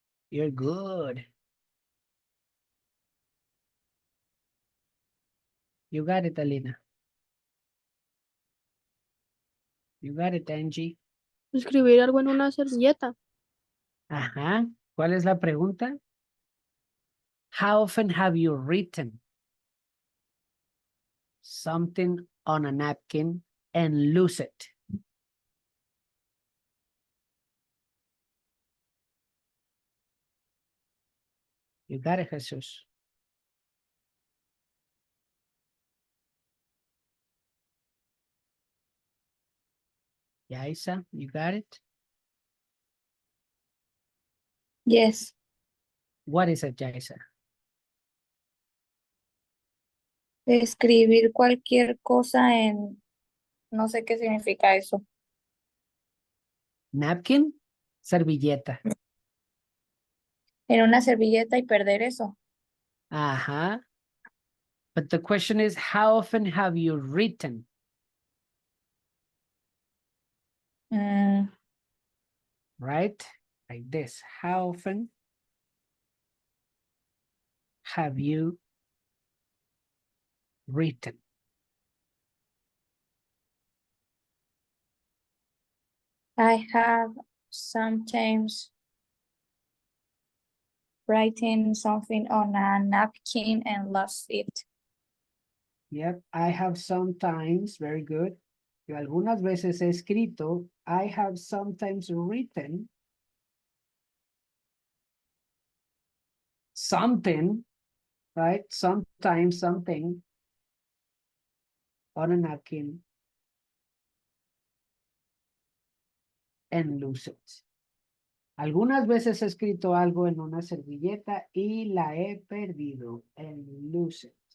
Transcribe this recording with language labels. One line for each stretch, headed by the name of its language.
English: You're good. You got it, Alina. You got it, Angie.
Spanish: Escribir algo en una servilleta. Ajá. ¿Cuál es la pregunta?
English: How often have you written something on a napkin and lose it? You got it, Jesus. Yaisa, you got it? Yes. What is it, Yaisa?
Spanish: Escribir cualquier cosa en, no sé qué significa eso. Napkin, servilleta. En una servilleta y perder eso. Ajá.
English: But the question is, how often have you written? Mm, Right? Like this. How often have you written? I have sometimes written something on a napkin and lost it. Yep, I have sometimes, very good.
Spanish: Yo algunas veces he escrito,
English: I have sometimes written something, right? Sometimes something on a napkin and lose it.
Spanish: Algunas veces he escrito algo en una servilleta y la he perdido
English: and lose it.